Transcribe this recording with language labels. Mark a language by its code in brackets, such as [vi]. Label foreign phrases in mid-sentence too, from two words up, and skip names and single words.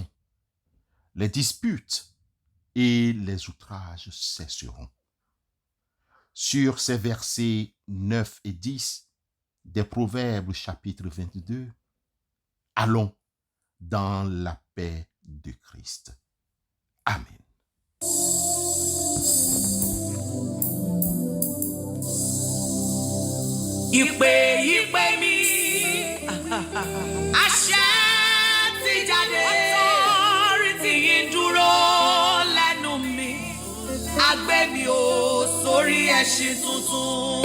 [fr] Les disputes et les outrages cesseront. Sur ces versets 9 et 10 des Proverbes chapitre 22, allons dans la paix de Christ. Amen. [yo] Ìpè mi, àṣẹ ti jáde, authority yìí dúró lẹ́nu mi, àgbẹ̀ mi ò sórí ẹṣin tuntun.